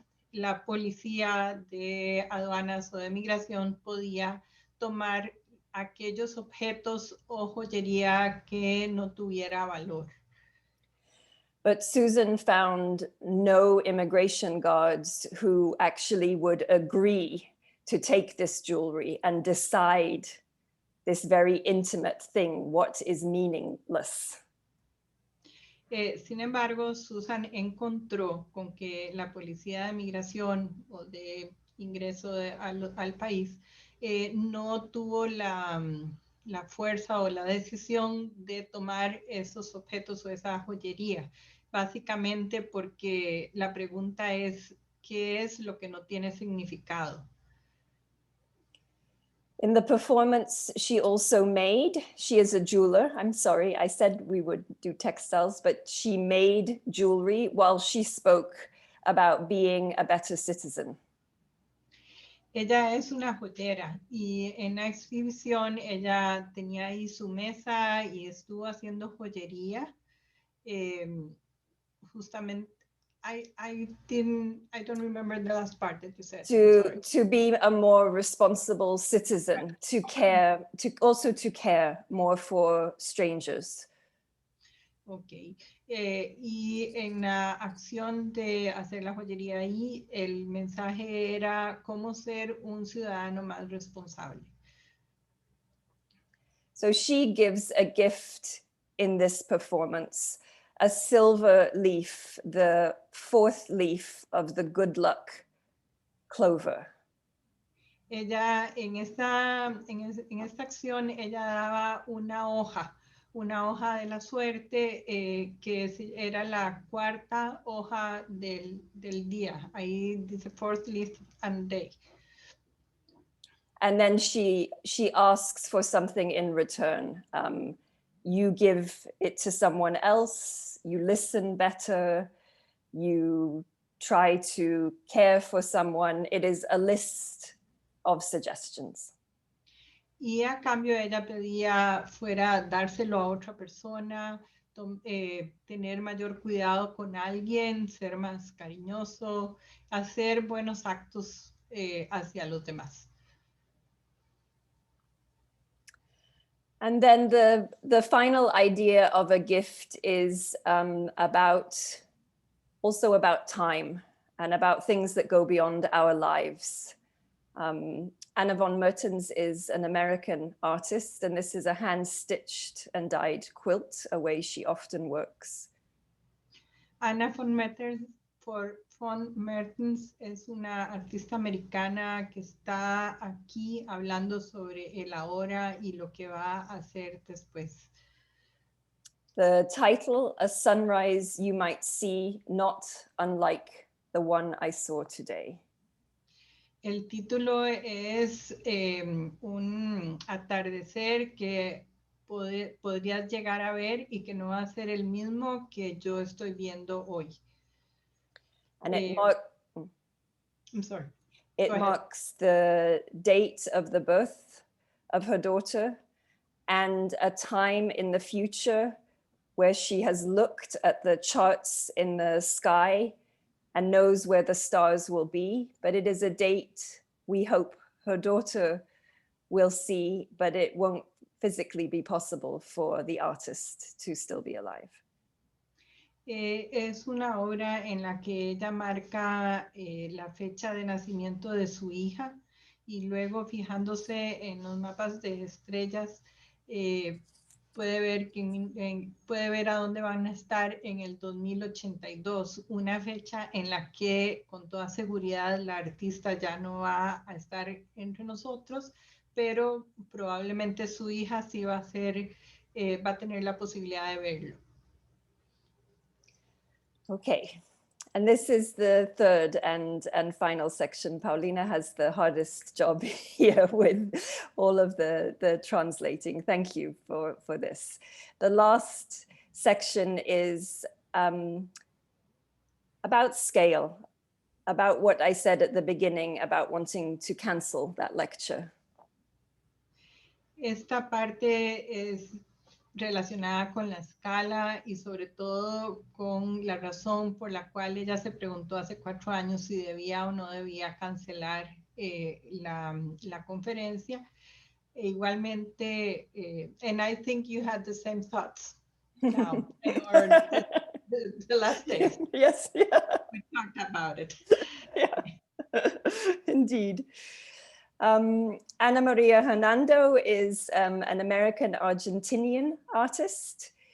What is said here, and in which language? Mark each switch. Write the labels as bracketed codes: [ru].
[es] la policía de aduanas o de migración podía tomar aquellos objetos o joyería que no tuviera valor. [en] But Susan found no immigration guards who actually would agree to take this jewelry and decide this very intimate thing, what is meaningless. [es] Sin embargo, Susan encontró con que la policía de migración o de ingreso al país no tuvo la fuerza o la decisión de tomar esos objetos o esa joyería, básicamente porque la pregunta es, ¿qué es lo que no tiene significado? [en] In the performance, she also made, she is a jeweler. I'm sorry, I said we would do textiles, but she made jewelry while she spoke about being a better citizen. [es] Ella es una joyera y en la exhibición ella tenía ahí su mesa y estuvo haciendo joyería. Justamente, [en] I don't remember the last part that you said. To be a more responsible citizen, to care, to care more for strangers. Ok. [es] Y en la acción de hacer la joyería ahí, el mensaje era cómo ser un ciudadano más responsable. [en] So she gives a gift in this performance, a silver leaf, the fourth leaf of the good luck clover. [es] Ella en esta acción, ella daba una hoja de la suerte que era la cuarta hoja del día. Ahí dice [en] fourth leaf and day. And then she asks for something in return. You give it to someone else, you listen better, you try to care for someone. It is a list of suggestions. [es] y a cambio ella pedía fuera dárselo a otra persona, tener mayor cuidado con alguien, ser más cariñoso, hacer buenos actos hacia los demás. [en] And then the final idea of a gift is also about time and about things that go beyond our lives. Anna von Mertens is an American artist, and this is a hand-stitched and dyed quilt, a way she often works. [es] Anna von Mertens es una artista americana que está aquí hablando sobre el ahora y lo que va a hacer después. [en] The title, A Sunrise You Might See, Not Unlike the One I Saw Today. [es] El título es un atardecer que podrías llegar a ver y que no va a ser el mismo que yo estoy viendo hoy. [en] And I'm sorry. It marks the date of the birth of her daughter and a time in the future where she has looked at the charts in the sky and knows where the stars will be, but it is a date we hope her daughter will see, but it won't physically be possible for the artist to still be alive. [es] Es una obra en la que ella marca la fecha de nacimiento de su hija y luego fijándose en los mapas de estrellas puede ver a dónde van a estar en el 2082, una fecha en la que con toda seguridad la artista ya no va a estar entre nosotros, pero probablemente su hija sí va a tener la posibilidad de verlo. [en] Okay, and this is the third and final section. Paulina has the hardest job here with all of the translating. Thank you for this. The last section is about scale, about what I said at the beginning about wanting to cancel that lecture. [es] Esta parte es relacionada con la escala y sobre todo con la razón por la cual ella se preguntó hace 4 años si debía o no debía cancelar la conferencia. E igualmente, [en] and I think you had the same thoughts now, or the last days. Yes, yeah. We talked about it. Yeah, indeed. Ana Maria Hernando is an American-Argentinian artist.